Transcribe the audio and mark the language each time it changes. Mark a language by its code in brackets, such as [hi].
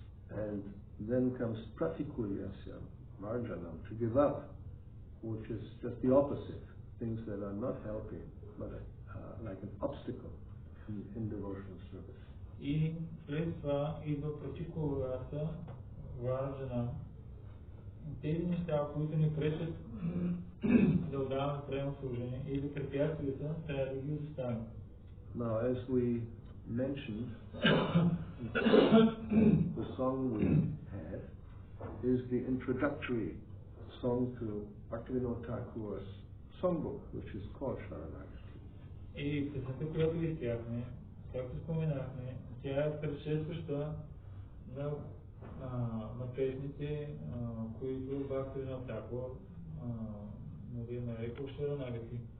[en] And then comes Pratikulyasya Marjanam, to give up, which is just the opposite, things that are not helping, but like an obstacle in devotional service. [bg] И след това идва противогласа вържана. Тези неща, които ни пречат да отдаваме правилно служение или препятствията, трябва да ги оставим. [en] Now, as we mentioned, the song we had is the introductory song to Bhakti-yoga Thakur's songbook, which is called Sharanagati. [bg] И песента, която изпяхме, както споменахме, тя е предшестваща на песните, които Бхакти-yoga Thakur нарекал Sharanagati.